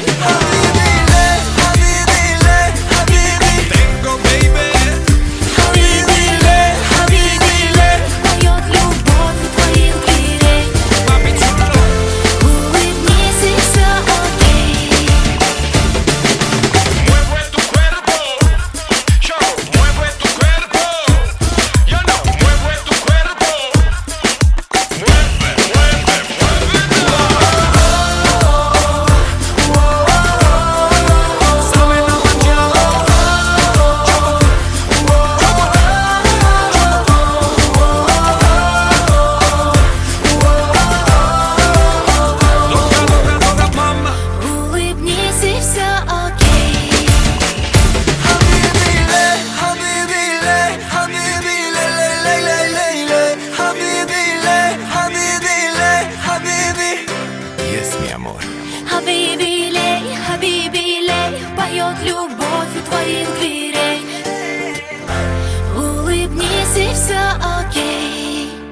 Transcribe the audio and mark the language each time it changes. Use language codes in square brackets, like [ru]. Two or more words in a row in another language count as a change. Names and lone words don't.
[ar] حبيبي لي، حبيبي. [es] Tengo, baby. [ar] حبيبي لي, [ru] поет любовь у твоих дверей. [es] Papi chulo. [ru] Улыбнись и все окей. [es] Mueve tu cuerpo, yo, mueve tu cuerpo, yo no, mueve tu cuerpo, mueve. Sabe la mañana, dога, mama. [ru] Улыбнись и все окей. [ar] حبيبي لي، حبيبي لي، حبيبي لي، لي، لي، لي، لي، لي. حبيبي لي، حبيبي لي, habibi. [en] Yes, [es] mi amor. [ar] حبيبي لي, [ru] поет любовь у твоих дверей. Улыбнись и все окей.